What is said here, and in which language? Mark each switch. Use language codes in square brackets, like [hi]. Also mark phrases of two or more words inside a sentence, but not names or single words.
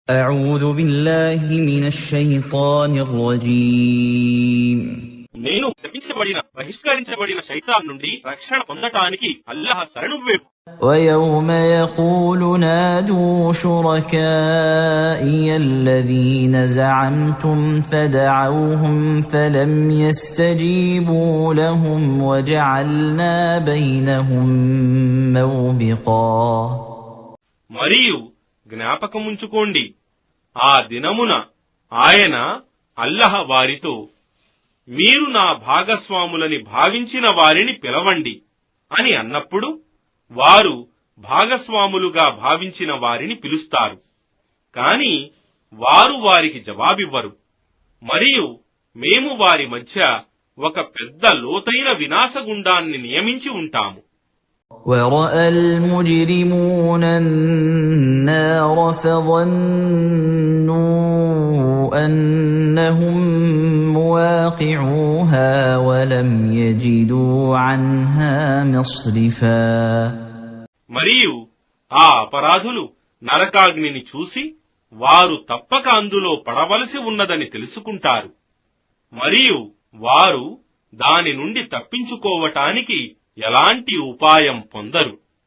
[ar] أعوذ بالله من الشيطان الرجيم [te] నేను శపించబడిన బహిష్కరించబడిన శైతాన్ నుండి రక్షణ పొందటానికి అల్లాహ్ శరణు వేపు. [ar] ويوم يقول نادوا شركائي الذين زعمتم فدعوهم فلم يستجيبوا لهم وجعلنا بينهم موبقا. [te] మరియు జ్ఞాపకముంచుకోండి, ఆ దినమున ఆయన అల్లాహ్ వారితో, మీరు నా భాగస్వాములని భావించిన వారిని పిలవండి అని అన్నప్పుడు వారు భాగస్వాములుగా భావించిన వారిని పిలుస్తారు, కాని వారు వారికి జవాబివ్వరు. మరియు మేము వారి మధ్య ఒక పెద్ద లోతైన వినాశగుండాన్ని నియమించి ఉంటాము. [ar] ورأى المجرمون النار فظنوا أنهم مواقعوها ولم يجدوا عنها مصرفا. [te] మరియు ఆ అపరాధులు నరకాగ్నిని చూసి వారు తప్పక అందులో పడవలసి ఉన్నదని తెలుసుకుంటారు, మరియు వారు దాని నుండి తప్పించుకోవటానికి ఎలాంటి ఉపాయం పొందరు.